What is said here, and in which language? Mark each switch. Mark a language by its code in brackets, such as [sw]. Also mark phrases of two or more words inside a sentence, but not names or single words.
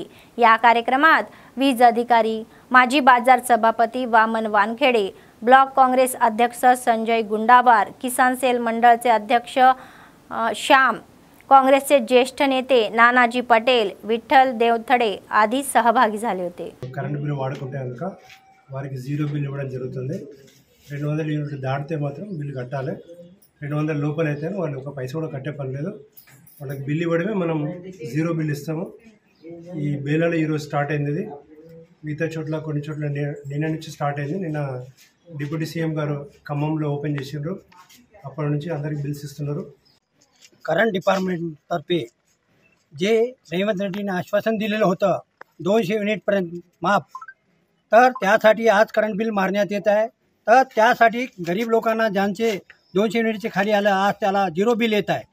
[mr] या कार्यक्रमात वीज अधिकारी, माजी बाजार सभापती वामन वानखेडे, ब्लॉक काँग्रेस अध्यक्ष संजय गुंडाबार, किसान सेल मंडळचे अध्यक्ष श्याम, काँग्रेसचे ज्येष्ठ नेते नानाजी पटेल, विठ्ठल देवथडे आदी सहभागी झाले होते. [en] current bill [te] వాడుకుంటే కనుక వారికి [en] zero bill [te] ఇవ్వడం జరుగుతుంది. 200 యూనిట్లు దాటితే మాత్రం బిల్ కట్టాలి. 200 లోపల అయితే వాళ్ళు ఒక పైసా కూడా కట్టే పని లేదు. వాళ్ళకి బిల్ ఇవ్వడమే మనం [en] zero bill [te] ఇస్తాము. ఈ బేలాలో ఈరోజు స్టార్ట్ అయింది. ఇది మిగతా చోట్ల కొన్ని చోట్ల నిన్న నుంచి స్టార్ట్ అయింది. నిన్న [en] deputy CM [te] గారు ఖమ్మంలో ఓపెన్ చేసిండ్రు. అప్పటి నుంచి అందరికి బిల్స్ ఇస్తున్నారు. [mr] करंट डिपार्टमेंटतर्फे जे रेवंत रेड्डीने आश्वासन दिलेलं होतं 200 युनिटपर्यंत माफ, तर त्यासाठी आज [en] current bill [mr] मारण्यात येत आहे. तर त्यासाठी गरीब लोकांना ज्यांचे 200 युनिटचे खाली आलं आज त्याला [en] zero bill [mr] येत आहे.